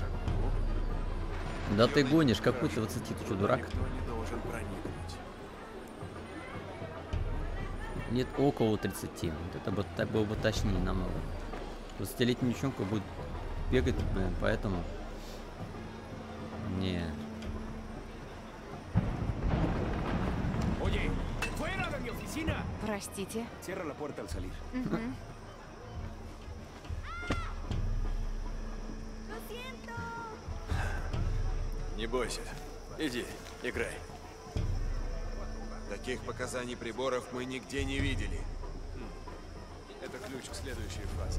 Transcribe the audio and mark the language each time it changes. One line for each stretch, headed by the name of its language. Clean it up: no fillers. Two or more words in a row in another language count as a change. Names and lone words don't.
Russian: Да ты гонишь, какой ты 20, ты что, дурак? Никто не должен проникнуть. Нет, около 30. Вот это бы, так было бы точнее намного. 20-летняя девчонка будет бегать, блин, поэтому... Не.
Spanish: Oye, fuera de mi oficina.
Russian: Простите.
Spanish: Cierra la puerta al salir. Мгм.
Russian: Не бойся. Иди, играй. Таких показаний приборов мы нигде не видели. Это ключ к следующей фазе.